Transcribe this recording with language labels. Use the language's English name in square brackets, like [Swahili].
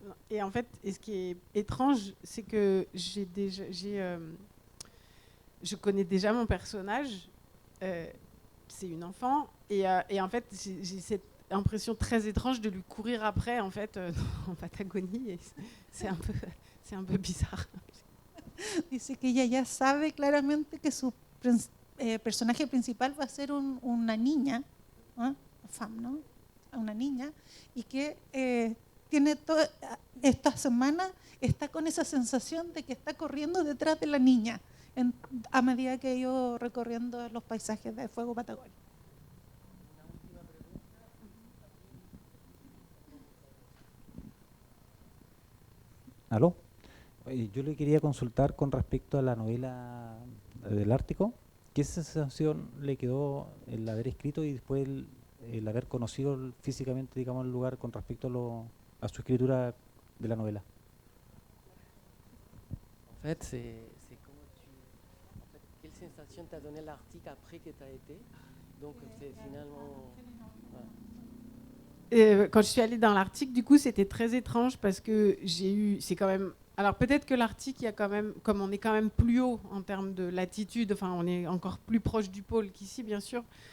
[French] Et en fait, ce qui est étrange, c'est que je connais déjà mon personnage, c'est une enfant, et en fait, j'ai cette impression très étrange de lui courir après, en fait, en Patagonie, et c'est un peu bizarre. [Spanish] Dice que ella ya sabe claramente que su personaje principal va a ser una niña, femme, ¿no? Una niña, y que tiene esta semana está con esa sensación de que está corriendo detrás de la niña a medida que yo recorriendo los paisajes de Fuego Patagonia. ¿Aló? Yo le quería consultar con respecto a la novela del Ártico. ¿Qué sensación le quedó el haber escrito y después el haber conocido físicamente, digamos, el lugar con respecto a su escritura de la novela? [French] En fait, c'est comment quelle sensation t'a donné l'Arctique après que tu as été? Donc c'est finalement... Quand je suis allée dans l'Arctique, du coup, c'était très étrange parce que c'est quand même... Alors peut-être que l'Arctique, il y a quand même, comme on est quand même plus haut en termes de latitude, enfin on est encore plus proche du pôle qu'ici, bien sûr.